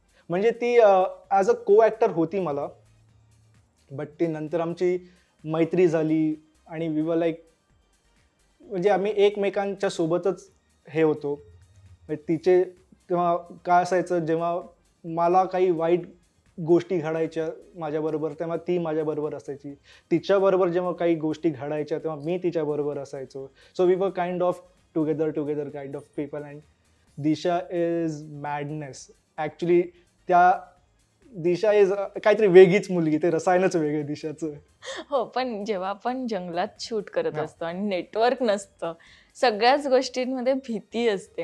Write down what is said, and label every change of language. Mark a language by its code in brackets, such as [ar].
[mr] म्हणजे ती [en] as a co actor [mr] होती मला, बट ती नंतर आमची मैत्री झाली आणि [en] we were like, [mr] म्हणजे आम्ही एकमेकांच्या सोबतच हे होतो. म्हणजे तिचे तेव्हा काय असायचं, जेव्हा मला काही वाईट गोष्टी घडायच्या माझ्याबरोबर तेव्हा ती माझ्याबरोबर असायची, तिच्याबरोबर जेव्हा काही गोष्टी घडायच्या तेव्हा मी तिच्याबरोबर असायचो. [en] So we were kind of together kind of people. And Disha is madness actually. [mr] त्या दिशा इज काहीतरी वेगळीच मुलगी, ते रसायनच वेगळे दिशाचं. हो, पण जेव्हा आपण जंगलात शूट करत असतो आणि नेटवर्क नसतं, सगळ्याच गोष्टींमध्ये भीती असते.